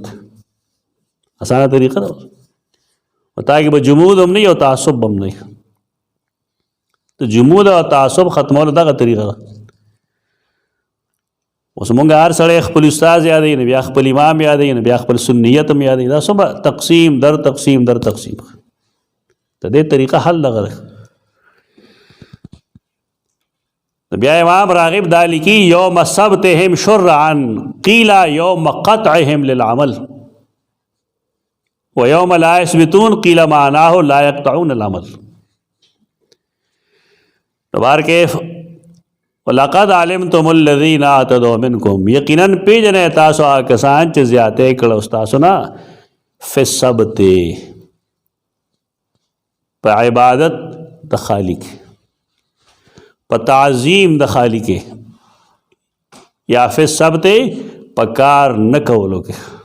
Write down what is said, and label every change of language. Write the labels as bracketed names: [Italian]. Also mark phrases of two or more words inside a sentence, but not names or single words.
[Pashto] اسانه طریقه ده. او تا کې به جمود هم نه او تعصب هم نه. د جمود او تعصب ختمولو دغه طریقه ده. اوس مونږ هر سړی خپل استاد یادوي نه بیا خپل امام یادوي نه بیا خپل سنیت هم یادوي. دا څومره تقسیم در تقسیم در تقسیم. د دې طریقه حل دغه ده. بیا امام راغب دا لیکي [Arabic] یوم سبتهم شرعا قیل یوم قطعهم للعمل ویوم لا یثبتون قیل معناه لا یقطعون العمل. [Pashto] دوبار کې [Arabic] ولقد علمتم الذين اعتدوا منكم، [Pashto] یقینا پیژنې تاسو هغه کسان چې زیاتې کړه تاسو نه [Arabic] فی السبت [Pashto] په عبادت د خالق، په تعظیم د خالق، یا [Arabic] فی السبت [Pashto] په کار نه کولو کې.